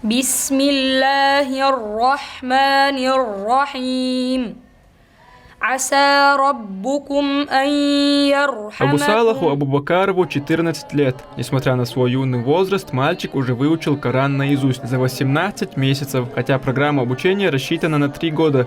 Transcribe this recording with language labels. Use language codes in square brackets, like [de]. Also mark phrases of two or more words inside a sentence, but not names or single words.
[ar] بسم الله الرحمن الرحيم عسى ربكم أن Абу Салаху يرحمكم. [ru] Абу Бакарову 14 лет. Несмотря на свой юный возраст, мальчик уже выучил Коран наизусть за 18 месяцев, хотя программа обучения рассчитана на 3 года.